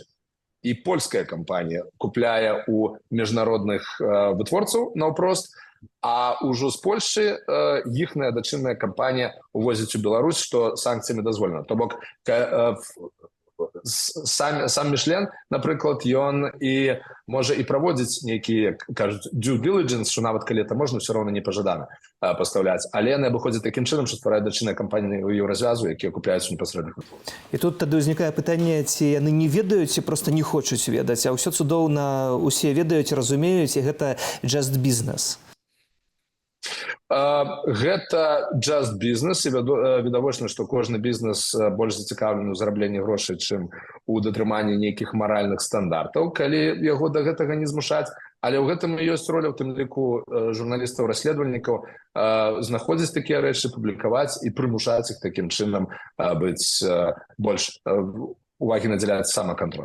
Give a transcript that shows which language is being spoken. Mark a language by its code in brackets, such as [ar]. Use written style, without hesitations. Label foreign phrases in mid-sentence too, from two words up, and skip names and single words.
[be] І польская кампанія купляе у міжнародных вытворцаў наўпрост, а ўжо з Польшчы іхная дачынная кампанія увозіць у Беларусь, што санкцыямі дазволена. То бок сам Мішлен, напрыклад, ён і можа і праводзіць нейкія, кажуць, [en] due diligence, [be] што нават калі это можна, все роўна не пажадана пастаўляць. Але яны абыходзяць такім чынам, што ствараюць дачынныя кампаніі ў Еўразвязу, якія купляюць непасрэдна. І тут тады ўзнікае пытанне, ці яны не ведаюць, ці проста не хочуць ведаць, а ўсё цудоўна усе ведаюць, разумеюць, і гэта [en] just business. [be] Гэта [en] just business, [be] і відавочна, што кожны бізнес больш зацікаўлены ў зарабленні грошай, чым у датрыманні нейкіх маральных стандартаў, калі яго да гэтага не змушаць. Але ў гэтым ёсць роля, у тым ліку журналістаў-расследавальнікаў, знаходзіць такія рэчы, публікаваць і прымушаць іх такім чынам быць больш увагі надзяляць самакантролю.